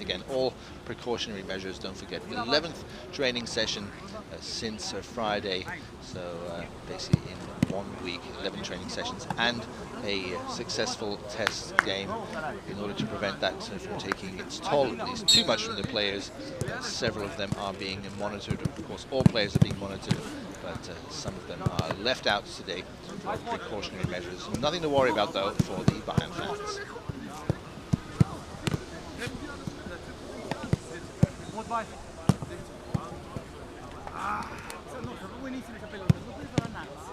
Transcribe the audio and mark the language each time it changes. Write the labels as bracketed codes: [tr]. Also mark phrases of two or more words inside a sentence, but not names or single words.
[en] Again, all precautionary measures, don't forget. 11th training session since Friday, so basically in 1 week, 11 training sessions and a successful test game in order to prevent that from taking its toll, at least too much from the players. Several of them are being monitored. Of course, all players are being monitored, but some of them are left out today for precautionary measures. Nothing to worry about, though, for the Bayern fans. [de] Rot-Weiß. [it] Ah, no, sono buonissimi i capelli, non puoi fare nada.